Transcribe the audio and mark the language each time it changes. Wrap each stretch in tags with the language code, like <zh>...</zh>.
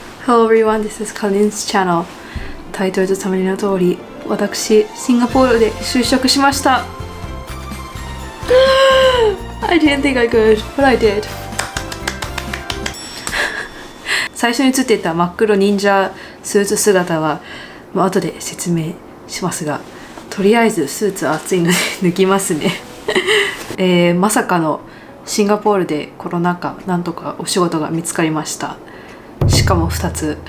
<en>Hello everyone, this is Colin's channel.</en> <ja>タイトルとサムネの通り、私、シンガポールで就職しました。</ja> <en>I didn't think I could, but I did.</en> <ja>最初に映っていた真っ黒忍者スーツ姿は、後で説明しますが、とりあえずスーツは暑いので抜きますね。まさかのシンガポールでコロナ禍、なんとかお仕事が見つかりました。しかも2つ。</ja>